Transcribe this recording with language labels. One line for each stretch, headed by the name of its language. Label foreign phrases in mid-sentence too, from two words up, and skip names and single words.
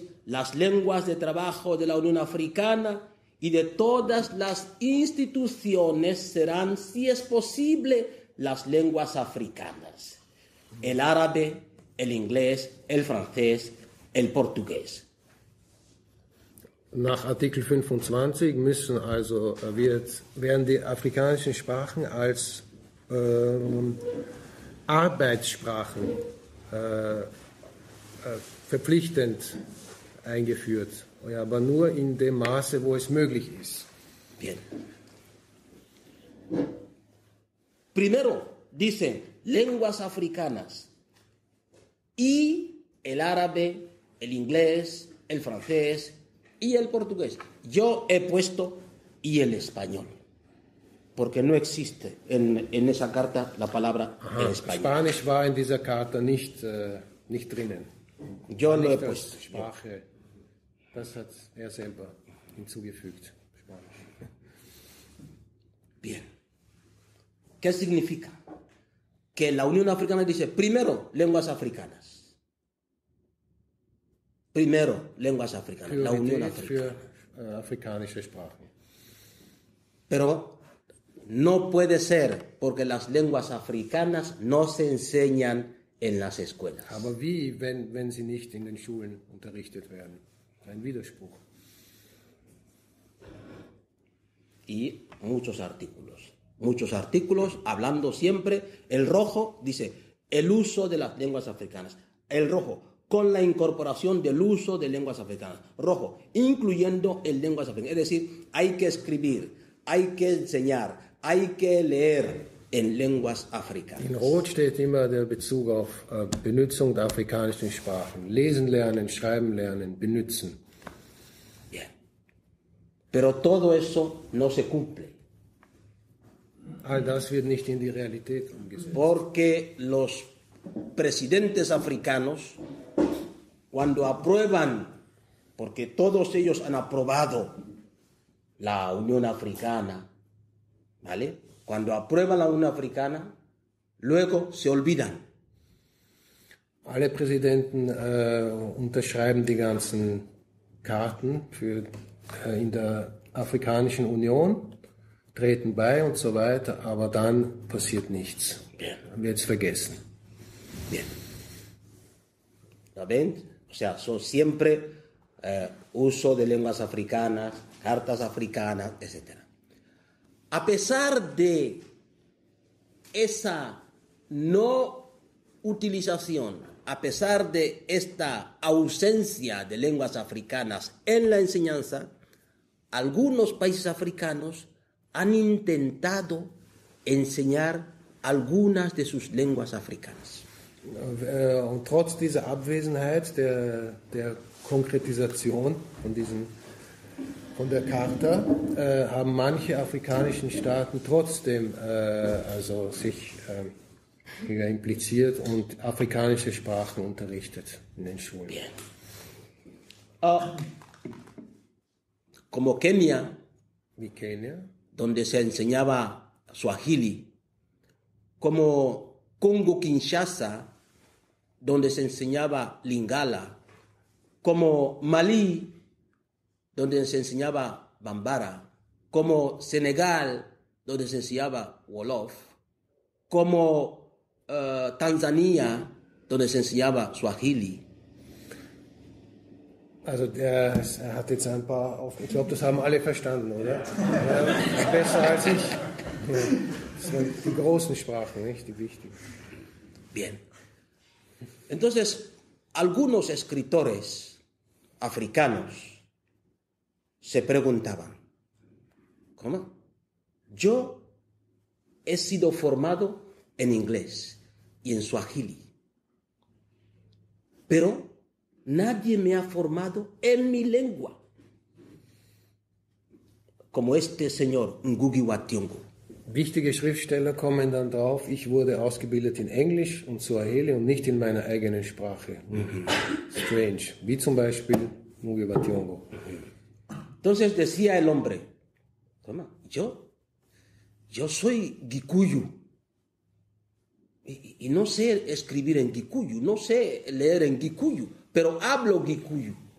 Spanish: Las lenguas de trabajo de la Unión Africana y de todas las instituciones serán, si es posible, las lenguas africanas. El árabe, el inglés, el francés, el portugués.
German: Nach Artikel 25 werden die afrikanischen Sprachen als Arbeitssprachen verpflichtend eingeführt, ja, aber nur in dem Maße, wo es möglich ist.
Spanish: Bien. Primero dicen lenguas africanas y el árabe, el inglés, el francés y el portugués. Yo he puesto y el español, porque no existe en esa carta la palabra en español.
German: Spanisch war in dieser Charta nicht drinnen.
Spanish: Yo lo he
German: Nicht als
Spanish: puesto.
German: Sprache. Das hat er selber hinzugefügt. Spanisch.
Spanish: Bien. ¿Qué significa? Que la Unión Africana dice, primero, lenguas africanas. Primero, lenguas africanas. La Unión
German: Priorität
Spanish: Africana.
German: für afrikanische Sprachen.
Spanish: Pero no puede ser, porque las lenguas africanas no se enseñan en las escuelas.
German: Aber wie, wenn sie nicht in den Schulen unterrichtet werden? Ein Widerspruch.
Spanish: Y muchos artículos hablando siempre, el rojo dice, el uso de las lenguas africanas. El rojo, con la incorporación del uso de lenguas africanas. Rojo, incluyendo en lenguas africanas. Es decir, hay que escribir, hay que enseñar, hay que leer en lenguas africanas.
German: In Rot steht immer der Bezug auf Benutzung der afrikanischen Sprachen. Lesen lernen, schreiben lernen, benutzen.
Spanish: Bien. Pero todo eso no se cumple.
German: All das wird nicht in die Realität umgesetzt.
Spanish: Porque los presidentes africanos, cuando aprueban, porque todos ellos han aprobado la Unión Africana, ¿vale? Cuando aprueban la Unión Africana, luego se olvidan.
German: Alle Präsidenten unterschreiben die ganzen Karten in der Afrikanischen Union, treten bei und so weiter, aber dann passiert nichts. Dann wird es vergessen.
Spanish: Bien. ¿Lo ven? O sea, son siempre uso de lenguas africanas, cartas africanas, etc. A pesar de esa no utilización, a pesar de esta ausencia de lenguas africanas en la enseñanza, algunos países africanos han intentado enseñar algunas de sus lenguas africanas.
German: Und trotz dieser Abwesenheit der Konkretisation von der Charta haben manche afrikanischen Staaten trotzdem sich impliziert und afrikanische Sprachen unterrichtet in den Schulen.
Spanish: Bien. Como Kenia,
German: Wie Kenia,
Spanish: donde se enseñaba Swahili, como Congo-Kinshasa, donde se enseñaba Lingala, como Malí, donde se enseñaba Bambara, como Senegal, donde se enseñaba Wolof, como Tanzania, donde se enseñaba Swahili.
German: Also er hat jetzt ein paar auf. Ich glaube, das haben alle verstanden, oder? Ja, besser als ich. Das sind die großen Sprachen, nicht die wichtigen.
Spanish: Bien. Entonces, algunos escritores africanos se preguntaban, ¿cómo? Yo he sido formado en inglés y en Swahili, pero nadie me ha formado en mi lengua, como este señor Ngugi wa Thiong'o.
German: Wichtige Schriftsteller kommen dann drauf, ich wurde ausgebildet in Englisch und Swahili und nicht in meiner eigenen Sprache. Strange. Wie zum Beispiel Ngugi wa Thiong'o.
Spanish: Entonces decía el hombre, ¿cómo? Yo soy Gikuyu y no sé escribir en Gikuyu, no sé leer en Gikuyu, pero hablo Gikuyu.